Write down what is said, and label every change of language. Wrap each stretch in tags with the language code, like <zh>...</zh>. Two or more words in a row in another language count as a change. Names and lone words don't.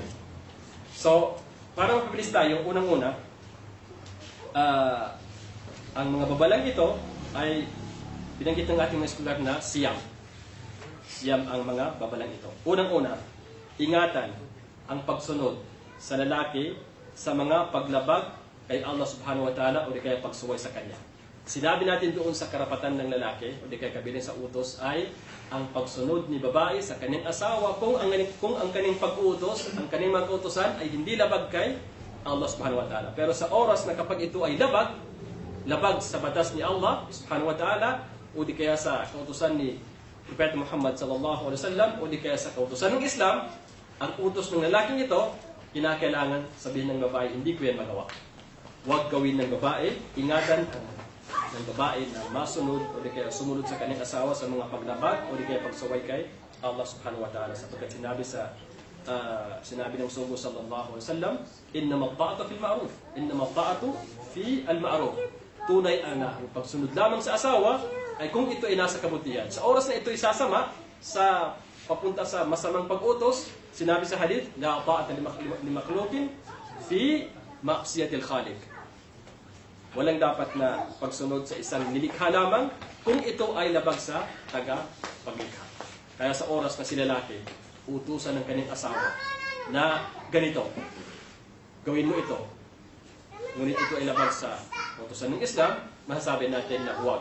<tl>So, para mapabilis tayo, unang-una, ang mga babalang ito ay binanggit ng ating mga eskular na siyam. Siyam ang mga babalang ito. Unang-una, ingatan ang pagsunod sa lalaki sa mga paglabag kay Allah</tl> <ar>سبحانه وتعالى</ar> <tl>o di kaya pagsuway sa kanya. Sinabi natin doon sa karapatan ng lalaki o di kaya kabilin sa utos ay ang pagsunod ni babae sa kanyang asawa kung ang kanyang pag-utos, ang kanyang mag-utosan ay hindi labag kay Allah</tl> <ar>سبحانه وتعالى.</ar> <tl>Pero sa oras na kapag ito ay labag sa batas ni Allah</tl> <ar>سبحانه وتعالى</ar> <tl>o di kaya sa kautusan ni Prophet Muhammad</tl> <ar>صلى الله عليه وسلم</ar> <tl>o di kaya sa kautusan ng Islam, ang utos ng lalaking ito, kinakailangan sabihin ng babae, hindi ko yan magawa. Huwag gawin ng babae, ingatan ng babae na masunod o di kaya sumunod sa kanyang asawa sa mga paglabag o di kaya pagsaway kay Allah subhanahu wa ta'ala. Sapagkat sinabi ng</tl> <ar>رسول صلى الله عليه وسلم، إنما الطاعة في المعروف، إنما الطاعة في المعروف.</ar> <tl>Tunay ang pagsunod lamang sa asawa ay kung ito ay nasa kabutihan. Sa oras na ito ay sasama sa papunta sa masamang pag-utos, sinabi sa hadith,</tl> <ar>لا طاعة لمخلوق في معصية الخالق.</ar> <tl>Walang dapat na pagsunod sa isang nilikha lamang kung ito ay labag sa taga-paglikha. Kaya sa oras na si lalaki, utusan ng kanyang asawa na ganito, gawin mo ito. Ngunit ito ay labag sa utusan ng Islam, masasabi natin na huwag.</tl>